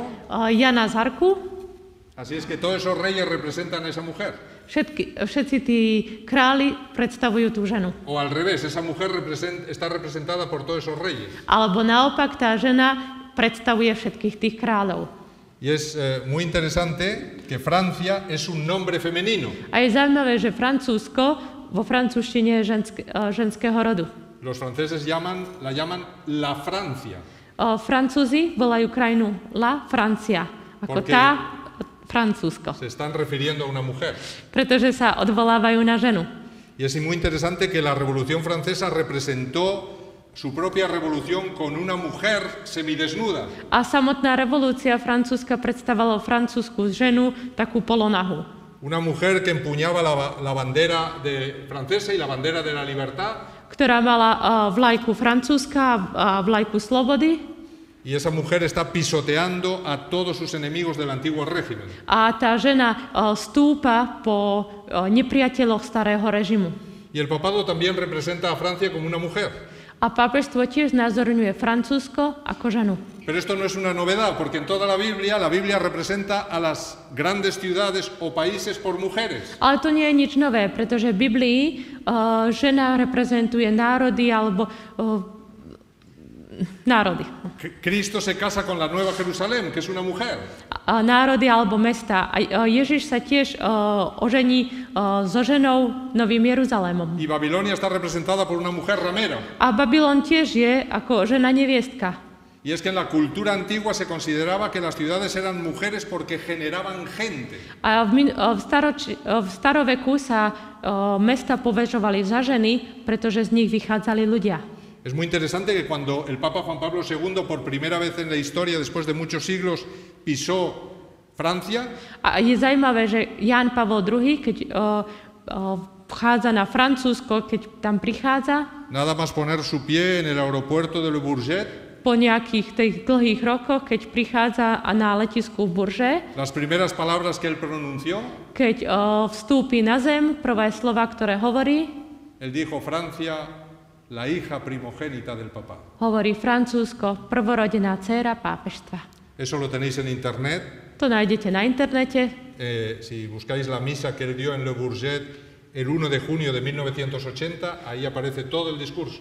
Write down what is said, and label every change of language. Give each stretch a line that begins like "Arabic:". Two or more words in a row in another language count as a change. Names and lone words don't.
Slovak: Jana z Arku.
Spanish: Así es que todos esos reyes representan a esa mujer.
Slovak: Všetci tí králi predstavujú tú ženu.
Spanish: O al revés, esa mujer está representada por todos esos reyes.
Slovak: Alebo naopak, tá žena predstavuje všetkých tých kráľov.
Spanish: Y es muy interesante que Francia es un nombre femenino.
Slovak: A je zaujímavé, že Francúzsko vo francúzštine je ženského rodu.
Spanish: Los franceses la llaman la Francia.
Slovak: Francúzi volajú krajinu
Spanish: La Francia,
Slovak: ako tá Francúzsko.
Spanish: Se están refiriendo a una mujer.
Slovak: Pretože sa odvolávajú na ženu.
Spanish: Y es muy interesante que la Revolución Francesa representó su propia revolución con una mujer semidesnuda.
Slovak: A samotná revolúcia francúzska predstavovala francúzsku ženu takú polonahu.
Spanish: Una mujer que empuñaba la bandera francesa y la bandera de la libertad.
Slovak: Ktorá mala vlajku francúzska a vlajku slobody.
Spanish: Y esa mujer está pisoteando a todos sus enemigos del antiguo régimen.
Slovak: A tá žena stúpa po nepriateľoch starého režimu.
Spanish: Y el papado también representa a Francia como una mujer.
Slovak: A pápežstvo tiež znázorňuje Francúzsko ako ženu.
Spanish: Pero esto no es una novedad, porque en toda la Biblia representa a las grandes ciudades o países por mujeres.
Slovak: Ale to nie je nič nové, pretože v Biblii žena reprezentuje národy alebo národy.
Spanish: Cristo se casa con la Nueva Jerusalén, que es una mujer.
Slovak: Národy alebo mesta. A Ježiš sa tiež ožení so ženou Novým Jeruzalémom.
Spanish: Y Babilonia está representada por una mujer ramera.
Slovak: A Babylon tiež je ako žena neviestka.
Spanish: Y es que en la cultura antigua se consideraba que las ciudades eran mujeres porque generaban gente.
Slovak: A v staroveku sa mesta považovali za ženy, pretože z nich vychádzali ľudia.
Spanish: Es muy interesante que cuando el Papa Juan Pablo II, por primera vez en la historia, después de muchos siglos, pisó Francia.
Slovak: A je zaujímavé, že Ján Pavol II, keď vchádza na Francúzsko, keď tam prichádza,
Spanish: nada más poner su pie en el aeropuerto de Le Bourget,
Slovak: po nejakých tých dlhých rokoch, keď prichádza na letisku v Bourget,
Spanish: las primeras palabras que él pronunció,
Slovak: keď vstúpi na zem, prvé slova, ktoré hovorí,
Spanish: él dijo: Francia, la hija primogénita del Papa.
Slovak: Hovorí Francúzsko, prvorodená dcéra pápežstva.
Spanish: Eso lo tenéis en internet.
Slovak: To nájdete na internete.
Spanish: Si buscáis la misa que él dio en Le Bourget el 1 de junio de 1980, ahí aparece todo el discurso.